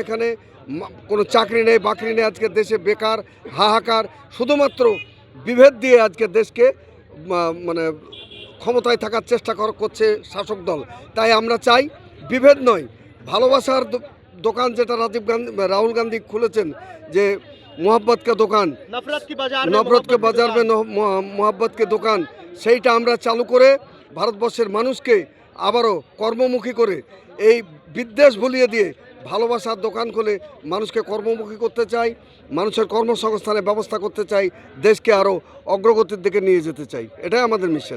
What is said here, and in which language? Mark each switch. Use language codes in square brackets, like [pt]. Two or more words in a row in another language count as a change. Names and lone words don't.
[bn] এখানে কোনো চাকরি নেই, বাকরি নেই, আজকে দেশে বেকার, হাহাকার। শুধুমাত্র বিভেদ দিয়ে আজকে দেশকে মানে ক্ষমতায় থাকার চেষ্টা করছে শাসক দল। তাই আমরা চাই বিভেদ নয়, ভালোবাসার দোকান, যেটা রাহুল গান্ধী খুলেছেন, যে [hi] मोहब्बत का दुकान, नफरत के बाजार में मोहब्बत के दुकान, [bn] সেইটা আমরা চালু করে ভারতবর্ষের মানুষকে আবারও কর্মমুখী করে এই বিদ্বেষ ভুলিয়ে দিয়ে ভালোবাসার দোকান খুলে মানুষকে কর্মমুখী করতে চাই, মানুষের কর্মসংস্থানের ব্যবস্থা করতে চাই, দেশকে আরও অগ্রগতির দিকে নিয়ে যেতে চাই। এটাই আমাদের মিশন।